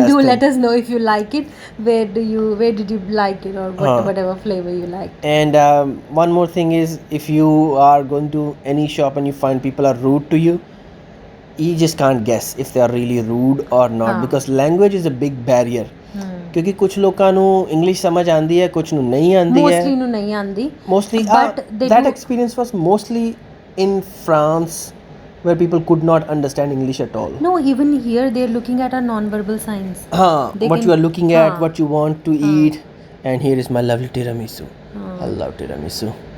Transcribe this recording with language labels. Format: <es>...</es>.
<en>And do let us know if you like it. Where did you like it, or whatever flavor you liked. And one more thing is, if you are going to any shop and you find people are rude to you, you just can't guess if they are really rude or not, because language is a big barrier.</en> <pa>ਕਿਉਂਕਿ ਕੁਝ ਲੋਕਾਂ ਨੂੰ English ਸਮਝ ਆਉਂਦੀ ਹੈ, ਕੁਝ ਨੂੰ ਨਹੀਂ ਆਉਂਦੀ ਹੈ. Mostly ਨੂੰ ਨਹੀਂ ਆਉਂਦੀ.</pa> <en>Mostly, that experience was mostly in France, where people could not understand English at all. No, even here they're looking at our non-verbal signs. What you are looking at, what you want to eat. And here is my lovely tiramisu. I love tiramisu.</en>